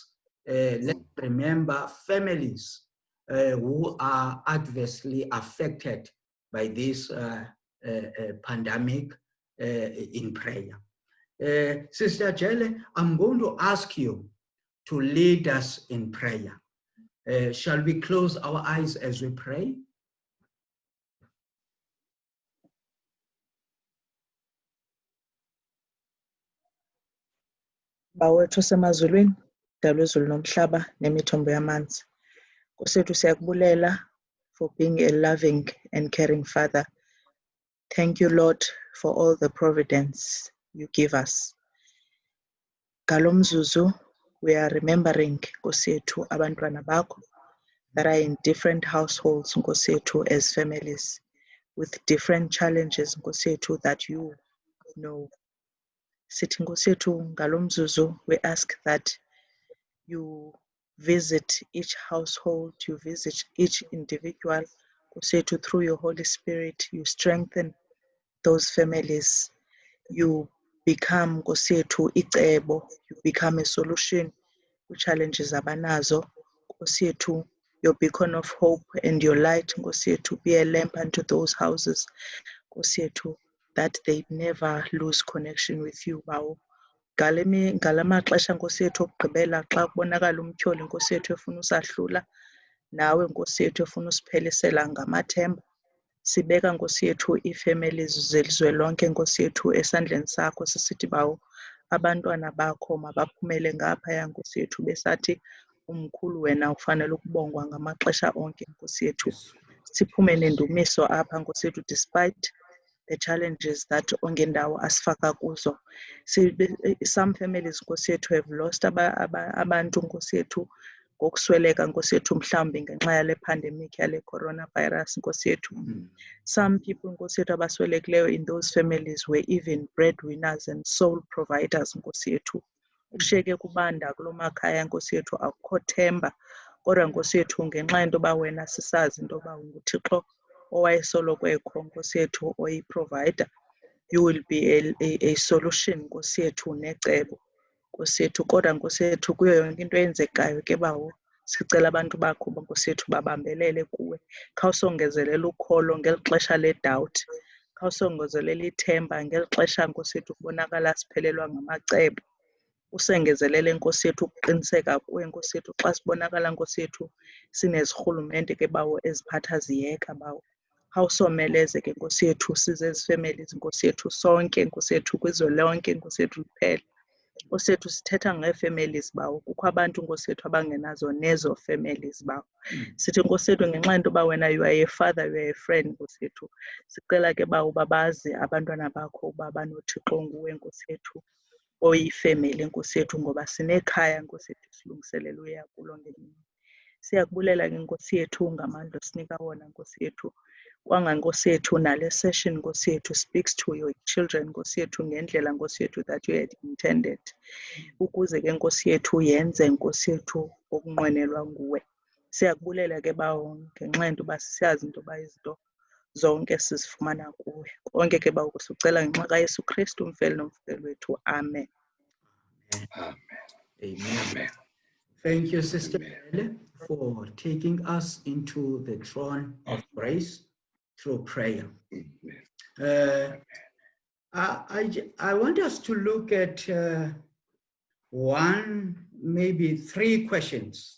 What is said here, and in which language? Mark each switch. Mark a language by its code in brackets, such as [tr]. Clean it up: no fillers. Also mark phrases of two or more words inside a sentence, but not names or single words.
[en] Let's remember families who are adversely affected by this pandemic in prayer. Sister Jelle, I'm going to ask you to lead us in prayer. Shall we close our eyes as we pray? [xh] Bawethu osemazulwini, dala izulu nomhlaba nemithombo yamanzi. Nkosi yethu siyakubulela [en] for being a loving and caring Father. Thank you, Lord, for all the providence you give us. [xh] Ngalo mzuzu, [en] we are remembering, [xh] Nkosi yethu, abantwana bakho [en] that are in different households, [xh] Nkosi yethu, [en] as families, with different challenges, [xh] Nkosi yethu, [en] that you know. [xh] Sithi Nkosi yethu, ngalo mzuzu, [en] we ask that you visit each household, you visit each individual. Through your Holy Spirit, you strengthen those families. You become icebo, you become a solution to challenges abanazo. Your beacon of hope and your light, to be a lamp unto those houses, that they never lose connection with you, bawo. [xh] Ngala maxesha Nkosi yethu okugqibela xa kubonakala umtyholi Nkosi yethu efuna usahlula, nawe Nkosi yethu efuna usiphelisela ngamathemba, sibeka Nkosi yethu ii-families zelizwe lonke Nkosi yethu esandleni sakho, sisithi bawo abantwana bakho mabaphumele ngaphaya Nkosi yethu besathi umkhulu wena ufanele ukubongwa ngamaxesha onke Nkosi yethu. Siphume nendumiso apha Nkosi yethu [en] despite the challenges that [xh] ongendawo asifaka kuzo. [en] Some families [xh] Nkosi yethu [en] have lost [xh] abantu Nkosi yethu ngokusweleka Nkosi yethu mhlawumbi ngenxa yale pandemic yale coronavirus Nkosi yethu. [en] Some people [xh] Nkosi yethu abaswelekileyo [en] in those families were even breadwinners and sole providers [xh] Nkosi yethu. Kushiyeke kubanda kulo makhaya Nkosi yethu akukho themba, kodwa Nkosi yethu ngenxa yento yoba wena sisazi into yoba nguThixo owayesoloko ekho Nkosi yethu oyi-provider, [en] you will be a solution [xh] Nkosi yethu necebo Nkosi yethu. Kodwa Nkosi yethu kuyo yonke into eyenzekayo ke bawo, sicela abantu bakho Nkosi yethu babambelele kuwe. Khawusongezelele ukholo ngeli xesha le-doubt, khawusongezelele ithemba ngeli xesha Nkosi yethu kubonakala siphelelwa ngamacebo. Usengezelele Nkosi yethu ukuqiniseka kuwe Nkosi yethu xa sibonakala Nkosi yethu sinezirhulumente ke bawo eziphatha ziyeka bawo. Khawusomeleze ke Nkosi yethu size ezi families Nkosi yethu sonke Nkosi yethu kwizwe lonke Nkosi yethu liphela. Nkosi yethu sithetha ngee-families bawo, kukho abantu Nkosi yethu abangenazo nezo families bawo. Sithi Nkosi yethu ngenxa yento yoba wena [en] you are a father, you are a friend [xh] Nkosi yethu, sicela ke bawo babazi abantwana bakho uba banoThixo nguwe Nkosi yethu oyifemeli Nkosi yethu, ngoba sinekhaya Nkosi yethu silungiselela uya kulo ngemini. Siyakubulela ke Nkosi yethu ngamandla osinika wona Nkosi yethu. Kwanga Nkosi yethu nale session Nkosi yethu [en] speaks to your children [xh] Nkosi yethu ngendlela Nkosi yethu [en] that you had intended, [xh] ukuze ke Nkosi yethu yenze Nkosi yethu okunqwenelwa nguwe. Siyakubulela ke bawo ngenxa yento yoba siyazi into yoba izinto zonke sizifumana kuwe. Konke ke bawo sicela ngenxa kaYesu Kristu umfeli nomvukeli wethu. Amen. Amen. Amen. Amen. [en] Thank you, Sister Belle, for taking us into the throne of grace through prayer. I want us to look at maybe three questions.